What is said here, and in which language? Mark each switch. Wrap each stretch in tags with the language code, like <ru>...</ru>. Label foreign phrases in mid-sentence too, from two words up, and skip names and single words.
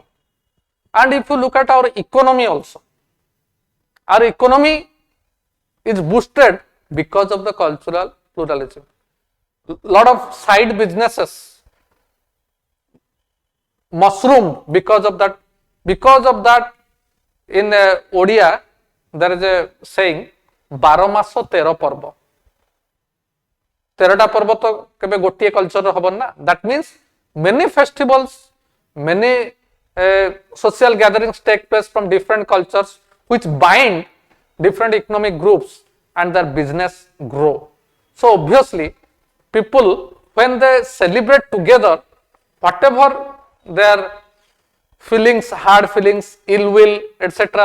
<en>And if you look at our economy also, our economy is boosted because of the cultural pluralism. Lot of side businesses mushroomed because of that. Because of that, in Odia, there is a saying,</en> <or>12 ମାସ 13 ପର୍ବ. 13ଟା ପର୍ବ ତ କେବେ ଗୋଟିଏ କଲଚର ହବନି ନା.</or> <en>That means many festivals, many social gatherings take place from different cultures, which bind different economic groups and their business grow. So obviously, people, when they celebrate together, whatever their feelings, hard feelings, ill will, etc.</en>